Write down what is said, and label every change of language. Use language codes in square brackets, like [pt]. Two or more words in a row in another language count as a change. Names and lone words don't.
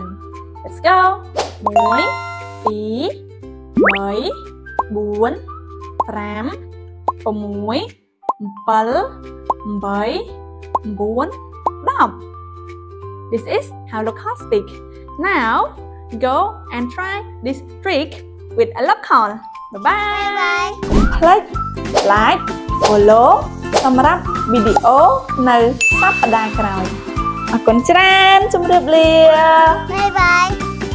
[en] Let's go. 1, 2, 3, 4, 5, 6, 7, 8, 10. This is how local speak. Now, go and try this trick with a local. Bye-bye. Click, like, follow [km] សម្រាប់វីដេអូនៅសប្តាហ៍ក្រោយអរគុណច្រើនជម្រាបលា [en] Bye bye.